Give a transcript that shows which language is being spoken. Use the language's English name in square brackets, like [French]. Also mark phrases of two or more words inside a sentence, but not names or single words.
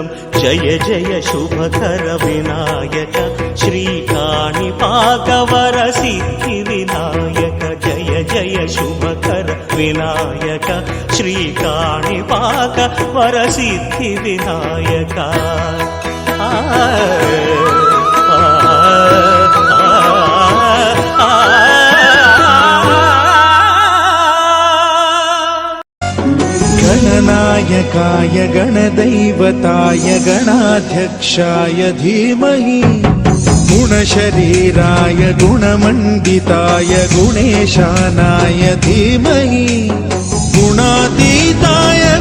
[Telugu] జయ జయ శుభకర వినాయక శ్రీకాణిపాకవర సిద్ధి వినాయక. జయ జయ శుభకర వినాయక శ్రీకాణిపాకవర సిద్ధి వినాయక. [Sanskrit] गणनायकाय गणदैवताय गणाध्यक्षाय धीमहि गुणशरीराय गुणमण्डिताय गुणेशानाय धीमहि गुणातीताय